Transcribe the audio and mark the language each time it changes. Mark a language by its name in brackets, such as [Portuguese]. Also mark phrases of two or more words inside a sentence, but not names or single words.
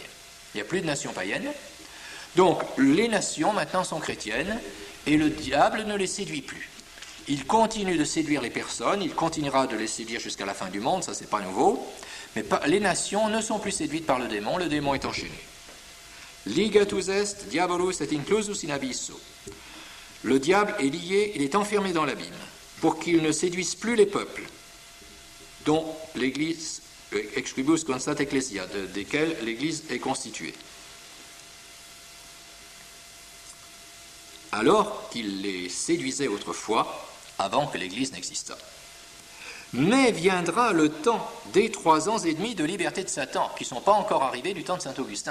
[French] Il n'y a plus de nations païennes. Donc les nations maintenant sont chrétiennes et le diable ne les séduit plus. Il continue de séduire les personnes, il continuera de les séduire jusqu'à la fin du monde, ça c'est pas nouveau, mais les nations ne sont plus séduites par le démon est enchaîné. [Latin] Ligatus est, diabolus et inclusus in abysso. [French] Le diable est lié, il est enfermé dans l'abîme, pour qu'il ne séduise plus les peuples, dont l'Église, [Latin] exquibus constat ecclesia, [French] desquels l'Église est constituée. Alors qu'il les séduisait autrefois, avant que l'Église n'existât. Mais viendra le temps des 3 ans et demi de liberté de Satan, qui ne sont pas encore arrivés du temps de saint Augustin.